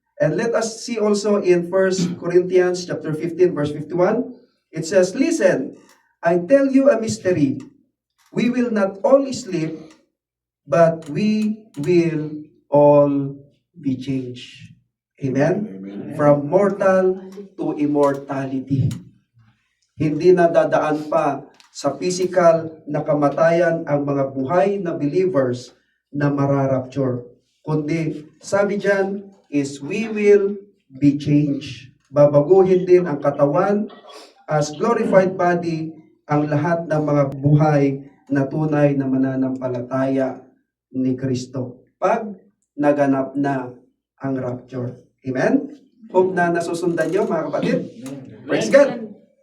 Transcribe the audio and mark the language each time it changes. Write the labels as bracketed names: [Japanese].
[English] And let us see also in 1 Corinthians chapter 15 verse 51. It says, listen, I tell you a mystery. We will not all sleep, but we will all be changed. Amen? Amen. From mortal to immortality. [Filipino] Hindi na dadaan pa sa physical na kamatayan ang mga buhay na believers na mararapture. Kundi, sabi dyan, [English] is we will be changed. [Filipino] Babaguhin din ang katawan [English] as glorified body [Filipino] ang lahat ng mga buhay na tunay na mananampalataya ni Kristo. Pag naganap na ang rapture. Amen? Hope na nasusundan nyo, mga kapatid. [English] Praise God.